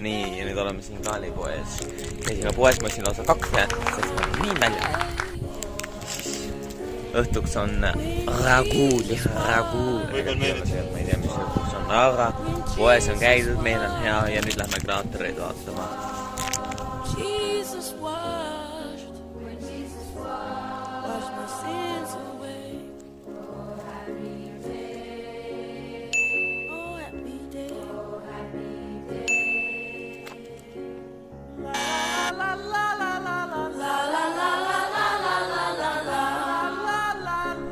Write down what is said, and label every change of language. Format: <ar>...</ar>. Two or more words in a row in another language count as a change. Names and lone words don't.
<et>Nii, ja nüüd oleme siin Kaali poes. Käisime poes, ma siin lausa 2 näetud, sest ma olen nii välja. Õhtuks on ragu. Võib-olla meeldib. Ma ei tea, mis õhtuks on, aga poes on käidud, meil on hea ja nüüd lähme kraatreid vaatama.</et> <en>Jesus washed my sins away. Oh, happy day. La la la la la la la la la la la la la la la</en>